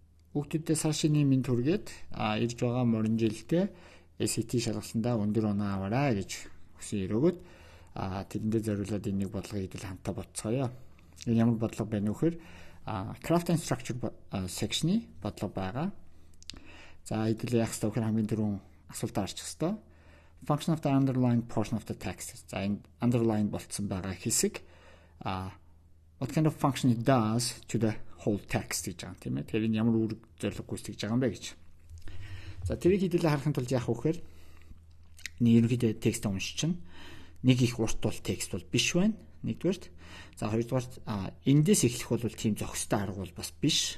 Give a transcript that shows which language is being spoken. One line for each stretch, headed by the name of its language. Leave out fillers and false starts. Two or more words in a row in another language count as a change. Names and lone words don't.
Mongolian: Хүүхдүүдээ сар шинийн мэнд хүргээд ирж байгаа морин жилдээ SAT шалгалтандаа өндөр оноо аваарай гэж хүсэн өрөөгд тэрэндээ зориулаад энийг бодлого хийдэл хамтаа бодцгоё. Энэ ямар бодлого байна вэ гэхээр
English: craft and structure section-
Mongolian: ы бодлого байгаа. За хэдүүлээ яах ёстой вэ гэхээр хамгийн түрүүн асуултаа арчих ёстой.
English: Function of the underlying portion of the text.
Mongolian: За энэ underline болцсон байгаа хэсэг
English: what kind of function it does to the whole text
Mongolian: гэж байгаа тийм ээ. Тэгэхээр энэ ямар үүрэг зорилго гүйцэтгэж байгаа юм бэ гэж. За тэрийг хэдүүлээ харахын тулд яах вэ гэхээр нэг ерөнхийдөө текст уншиж чинь нэг их урт бол текст бол биш байна. Нэгдүгээрт. За хоёрдугаарт эндээс эхлэх бол тийм зохистой арга бол бас биш.